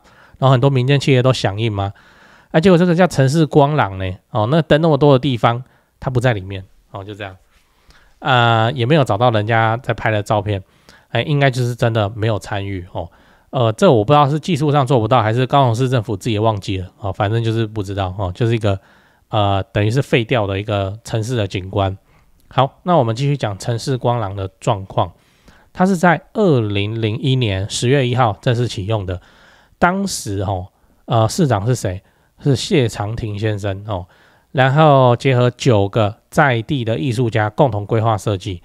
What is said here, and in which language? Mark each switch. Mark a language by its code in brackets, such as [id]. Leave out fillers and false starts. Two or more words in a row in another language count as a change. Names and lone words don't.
[zh] 然後很多民間企業都響應嗎？結果這個叫城市光廊呢？那燈那麼多的地方，它不在裡面。就這樣。也沒有找到人家在拍的照片，應該就是真的沒有參與這我不知道是技術上做不到，還是高雄市政府自己也忘記了反正就是不知道就是一個等於是廢掉的一個城市的景觀。好，那我們繼續講城市光廊的狀況。它是在2001年10月1號正式啟用的，當時市長是誰？是謝長廷先生然後結合9個在地的藝術家共同規劃設計。